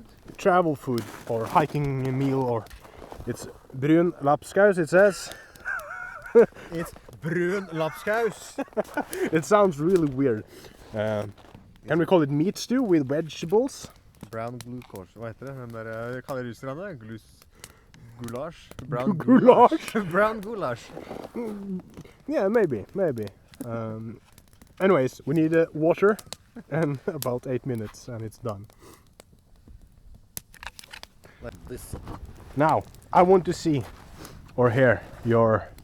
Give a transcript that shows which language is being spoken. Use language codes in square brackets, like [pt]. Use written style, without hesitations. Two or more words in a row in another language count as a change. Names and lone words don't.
[en] Travel food or hiking meal, or it's [no] brun lapskaus, [en] it says. It's [no] brun lapskaus. [en] It sounds really weird. Can we call it meat stew with vegetables? Brown glucose. [no] Hva heter det? Den der, kaller russerne det? [en] Goulash? Goulash? Brown goulash. Yeah, maybe. Anyways, we need water and about 8 minutes and it's done. Like this. Now, I want to see or hear your...